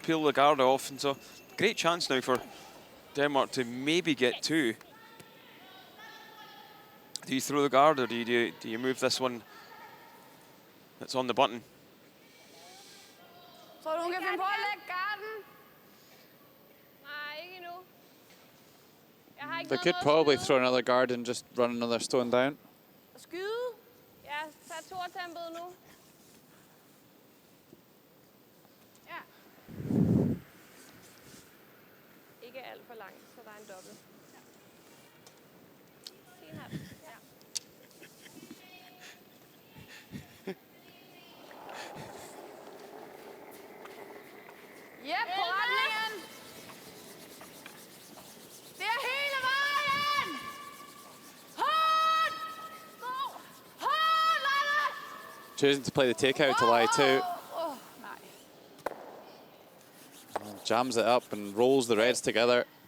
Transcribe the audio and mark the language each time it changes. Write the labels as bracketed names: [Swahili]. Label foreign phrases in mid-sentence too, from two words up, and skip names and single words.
[English] peel the guard off, and so great chance now for Denmark to maybe get two. Do you throw the guard, or do you move this one that's on the button? [Danish] Så du kan finde på at lægge garden? Nej, ikke endnu. Jeg har ikke [English] They could probably throw another guard and just run another stone down. [Danish] Skyde? Ja, tag tortempet nu. Ja. Ikke alt for langt, så der er en dobbelt. Ja. Fin her. Ja. Ja, på retningen. Det er hele vejen. Hold! Hold, Lala! [English] Choosing to play the takeout to lie two. [Danish] Nej. [English] Jams it up and rolls the reds together.